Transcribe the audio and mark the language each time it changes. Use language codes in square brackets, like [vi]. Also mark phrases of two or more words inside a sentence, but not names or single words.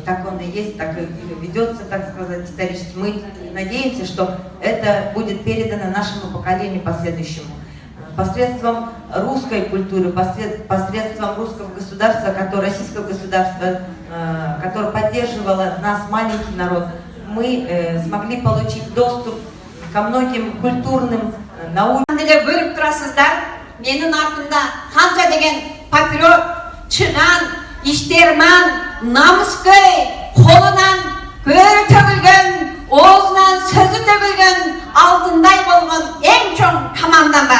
[ru] Так он и есть, так и ведется, так сказать, исторически. Мы надеемся, что это будет передано нашему поколению последующему. Посредством русской культуры, посредством русского государства, российского государства, которое поддерживало нас, маленький народ, мы смогли получить доступ ко многим культурным наукам. [ky] Көрүп турасыздар, менин артымда канча деген патриот, чыган, иштерман, намыскөй, колунан көрү төгүлгөн, оозунан сөзү төгүлгөн, алтындай болгон эң чоң командам бар.